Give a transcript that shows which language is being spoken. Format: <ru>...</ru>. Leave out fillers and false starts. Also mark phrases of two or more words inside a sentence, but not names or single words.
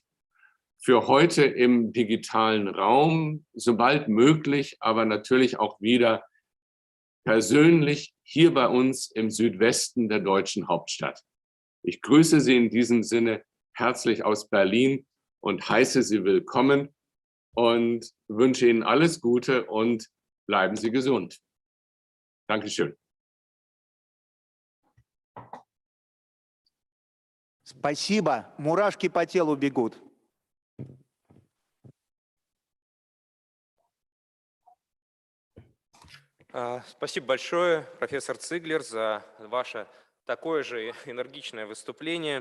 <de>Für heute im digitalen Raum, sobald möglich, aber natürlich auch wieder persönlich hier bei uns im Südwesten der deutschen Hauptstadt. Ich grüße Sie in diesem Sinne herzlich aus Berlin und heiße Sie willkommen und wünsche Ihnen alles Gute und bleiben Sie gesund. Dankeschön.</de> <ru>Спасибо. Мурашки по телу бегут. Спасибо большое, профессор Циглер, за ваше такое же энергичное выступление.</ru>